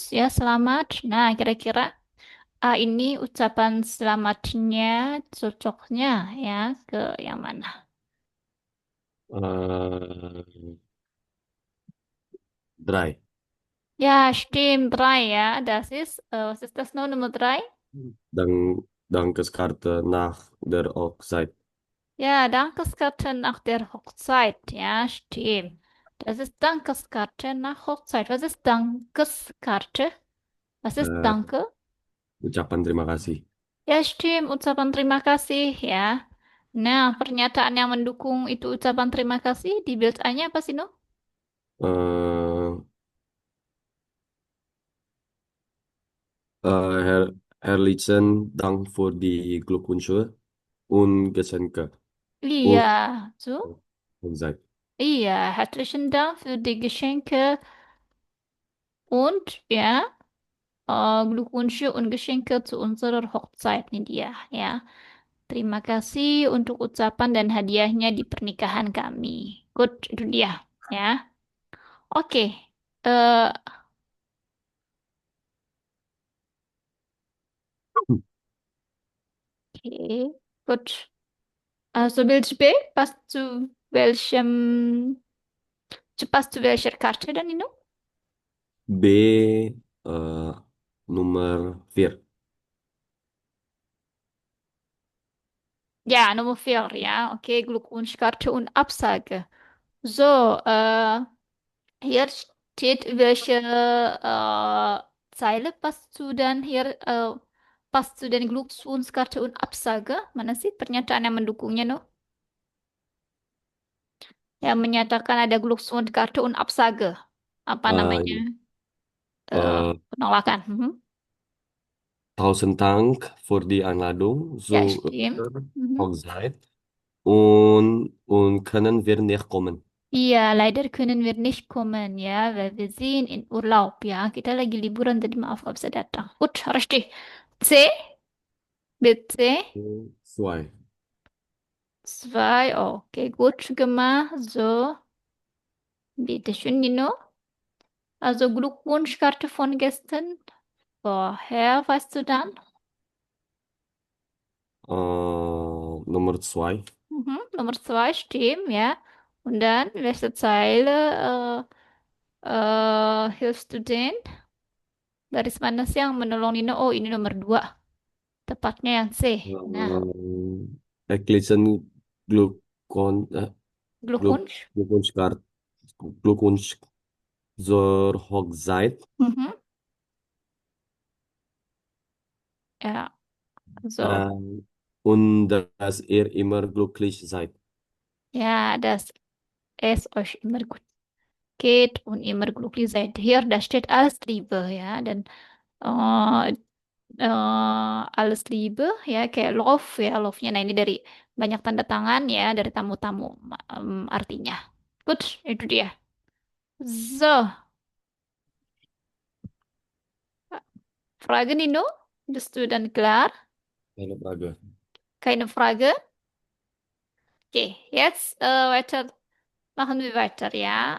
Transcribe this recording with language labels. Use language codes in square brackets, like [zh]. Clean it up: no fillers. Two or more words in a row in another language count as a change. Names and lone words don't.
[id] Ya, selamat. Nah, kira-kira ini ucapan selamatnya cocoknya ya ke yang mana? eh Dry. [de] Ja, stimmt, drei, ja. Das ist, was ist das noch, Nummer drei? Dankeskarte nach der Hochzeit. Ja, Dankeskarte nach der Hochzeit. Ja, stimmt. Das ist Dankeskarte nach Hochzeit. Was ist Dankeskarte? Was ist Äh, Danke? [id] Ucapan terima kasih. Ya, stimmt. Ucapan terima kasih, ya. Nah, pernyataan yang mendukung itu ucapan terima kasih di build A-nya apa sih, no? [de] Äh, Herrlichen Dank für die Glückwünsche und Geschenke. [id] Iya, [de] Und so. Hochzeit. Iya, herzlichen Dank für die Geschenke und, ja, Glückwünsche und Geschenke zu unserer Hochzeit [id] nih dia, ya. Terima kasih untuk ucapan dan hadiahnya di pernikahan kami. Good, itu dia, ya. Oke, eh, oke, good. [de] Also Bild B, passt zu welcher Karte dann, Nino? B äh, Nummer 4. Ja, Nummer 4, ja. Okay, Glückwunschkarte und Absage. So, hier steht, welche Zeile passt zu den Glückwunschkarte und Absage. [id] Mana sih pernyataan yang mendukungnya, no? Yang menyatakan ada [de] Glückwunschkarte und Absage. [id] Apa namanya? Ini. Äh, Penolakan. Mhm. [de] Tausend Dank für die Einladung Ja, zu stimmt. unserer Mhm. Hochzeit und können wir nicht kommen. Iya, leider können wir nicht kommen, ya, weil wir sind in Urlaub, [id] ya. Kita lagi liburan, jadi maaf nggak bisa datang. [de] Gut, richtig. C, bitte. Zwei. Zwei, okay, gut gemacht. So, bitte schön, Nino. Also Glückwunschkarte von gestern. Woher weißt du dann? Nummer zwei. Mhm. Nummer zwei, stimmt, ja. Und dann, welche Zeile hilfst du denn? [id] Garis mana sih yang menolong Nino? Oh, ini nomor dua. Tepatnya yang C. Nah, [de] Ergänzen Glückwunsch, Glückwunsch. Glückwunschkarte, Glückwunsch zur Hochzeit. Mhm. Ja, also, Äh, und dass ihr immer glücklich seid. ja, dass es euch immer gut geht und immer glücklich seid. Hier, da steht alles Liebe, ja. Dan eh alles Liebe, [id] ya, kayak love, ya, love-nya. Nah, ini dari banyak tanda tangan, ya, dari tamu-tamu, artinya. Good, itu dia. [de] So, Frage, Nino? Bist du dann klar? Eine Frage. Keine Frage? Okay, jetzt machen wir weiter, ja.